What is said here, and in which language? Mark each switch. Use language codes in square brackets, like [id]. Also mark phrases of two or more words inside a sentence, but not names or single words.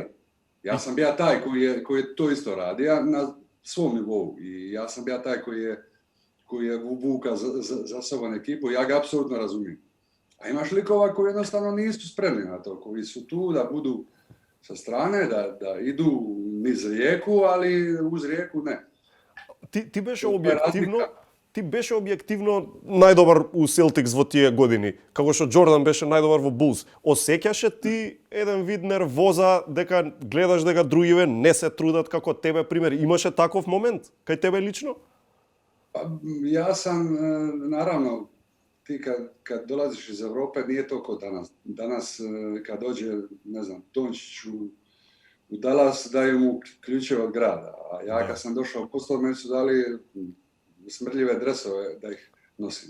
[hr] Ja sam bio taj koji je to isto radio na svom nivou i ja sam bio taj koji je vuka za sobom ekipu, ja ga apsolutno razumijem. A imaš likova koji jednostavno nisu spremni na to, koji su tu da budu sa strane, da idu niz rijeku, ali uz rijeku ne. [mk] Ти беше објективно најдобар у Селтикс во тие години, како што Џордан беше најдобар во Булс. Осеќаше ти еден вид нервоза дека гледаш дека другиве не се трудат како тебе, пример, имаше таков момент кај тебе лично? [hr] Pa ja sam, naravno, ti kad dolaziš iz Europe nije to kao danas. Danas kad dođe, ne znam, Dončić u Dallas daju mu ključeve od grada. A ja kad sam došao u Postol, meni su dali smrdljive dresove da ih nosim.